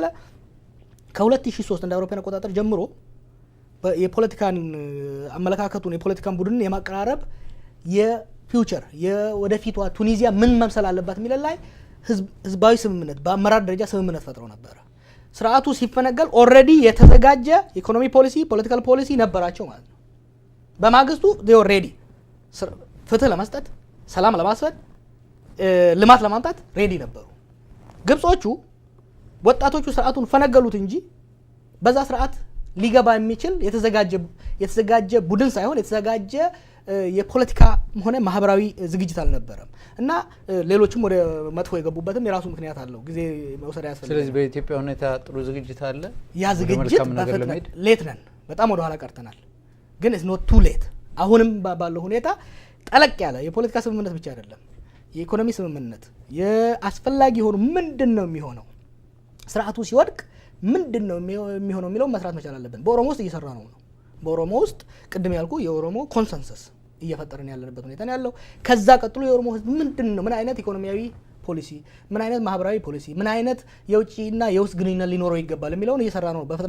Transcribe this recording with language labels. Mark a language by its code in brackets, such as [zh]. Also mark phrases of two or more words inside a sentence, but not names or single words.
[am] ከ2003 እንደ አውሮፓውያን አቆጣጠር ጀምሮ የፖለቲካን አመለካከቱን የፖለቲካን ቡድንን የማቀራረብ የፊውቸር የወደፊቷ ቱኒዚያ ምን መምሰል አለባት የሚለው ላይ ህዝባዊ ስምምነት በአመራር ደረጃ ስምምነት ፈጥረው ነበር። ስርዓቱ ሲፈነገል ኦልሬዲ የተዘጋጀ ኢኮኖሚ ፖሊሲ ፖለቲካል ፖሊሲ ነበራቸው ማለት ነው። በማግስቱ [en] they were ready [am] ፍትህ ለመስጠት ሰላም ለማስፈን ልማት ለማምጣት ሬዲ ነበሩ። ግብጾቹ ወጣቶቹ ስርዓቱን ፈነገሉት እንጂ በዛ ስርዓት ሊገባ የሚችል የተዘጋጀ ቡድን ሳይሆን የተዘጋጀ የፖለቲካ ሆነ ማህበራዊ ዝግጅት አልነበረም። እና ሌሎችም ወደ መጥፎ የገቡበትም የራሱ ምክንያት አለው። ጊዜ መውሰድ ያስፈልጋል። ስለዚህ በኢትዮጵያ ሁኔታ ጥሩ ዝግጅት አለ። ያ ዝግጅት በፍጥነት ሌት ነን፣ በጣም ወደ ኋላ ቀርተናል። ግን [en] it's not too late። [am] አሁንም ባለው ሁኔታ ጠለቅ ያለ የፖለቲካ ስምምነት ብቻ አይደለም፣ የኢኮኖሚ ስምምነት የአስፈላጊ የሆኑ ምንድነው የሚሆነው ስርዓቱ ሲወድቅ ምንድነው የሚሆነው የሚለው መስራት መቻል አለብን። በኦሮሞ ውስጥ እየሰራ ነው። በኦሮሞ ውስጥ ቅድም ያልኩ የኦሮሞ ኮንሰንሰስ እየፈጠረን ያለንበት ሁኔታ ነው ያለው። ከዛ ቀጥሎ የኦሮሞ ህዝብ ምንድነው ምን አይነት ኢኮኖሚያዊ ፖሊሲ ምን አይነት ማህበራዊ ፖሊሲ ምን አይነት የውጭና የውስጥ ግንኙነት ሊኖረው ይገባል የሚለውን እየሰራ ነው በፍጥነት።